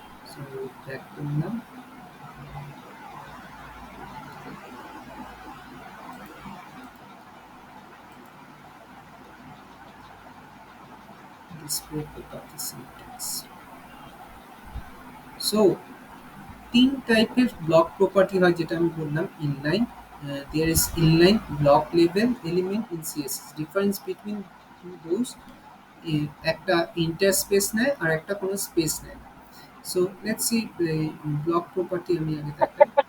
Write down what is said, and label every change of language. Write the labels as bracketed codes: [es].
[bn] So tag করলাম display property syntax. So ৩ টাইপের block property হয় যেটা আমি বললাম। Inline, [en] there is inline block level element in CSS. Difference between those, [bn] একটা ইন্টারস্পেস নেয় আর একটা কোনো স্পেস নেয়। So let's see block property আমি আগে দেখাই।